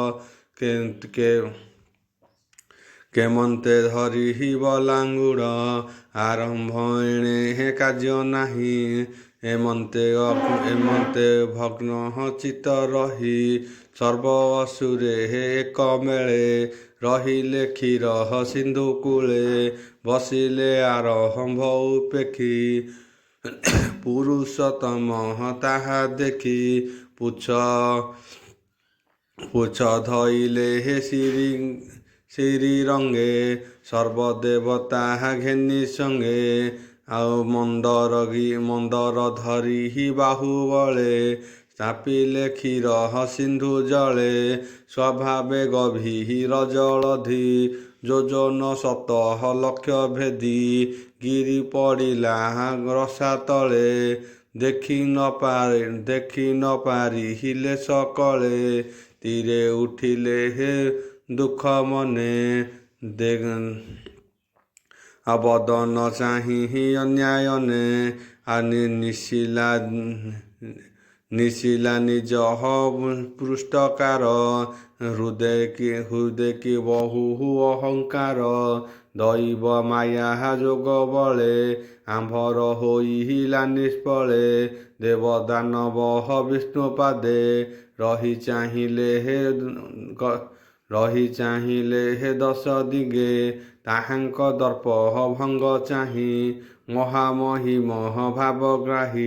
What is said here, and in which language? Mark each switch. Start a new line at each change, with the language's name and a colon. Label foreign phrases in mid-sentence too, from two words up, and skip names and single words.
Odia: କେମନ୍ତେ ଧରି ବଳାଙ୍ଗୁଡ଼ ଆରମ୍ଭ ଏଣେ କାର୍ଯ୍ୟ ନାହିଁ ଏମନ୍ତେ ଭଗ୍ନ ଚିତ ରହି ସର୍ବ ଅସୁରେ ଏକ ମେଳେ ରହିଲେ କ୍ଷୀର ସିନ୍ଧୁ କୂଳେ ବସିଲେ ଆରମ୍ଭ ଉପେକ୍ଷି ପୁରୁଷୋତ୍ତମ ତାହା ଦେଖି ପୁଛ ଧଇଲେ ହେ ଶ୍ରୀ ରଙ୍ଗେ ସର୍ବଦେବତା ଘେନି ସଙ୍ଗେ ଆଉ ମନ୍ଦର ଧରି ବାହୁବଳେ ଚାପିଲେ କ୍ଷୀର ସିନ୍ଧୁ ଜଳେ ସ୍ୱଭାବେ ଗଭୀର ଜଳଧି ଯୋଜନ 7 ଲକ୍ଷ ଭେଦି ଗିରି ପଡ଼ିଲା ରସା ତଳେ ଦେଖି ନ ପାରି ହିଲେ ସକଳେ ତୀରେ ଉଠିଲେ ହେ ଦୁଖ ମନେ ଅବଦନ ଚାହିଁ ଅନ୍ୟାୟନେ ଆଣି ନିଶିଲା ନିଜ ପୃଷ୍ଠକାର ହୃଦୟ କି ବହୁ ଅହଙ୍କାର ଦୈବ ମାୟା ଯୋଗ ବଳେ ଆମ୍ଭର ହୋଇଲା ନିଷ୍ଫଳେ। ଦେବ ଦାନବ ବିଷ୍ଣୁ ପାଦେ ରହି ଚାହିଁଲେ ହେ ଦଶ ଦିଗେ। ତାହାଙ୍କ ଦର୍ପ ଭଙ୍ଗ ଚାହିଁ ମହାମହିମ ଭାବଗ୍ରାହୀ।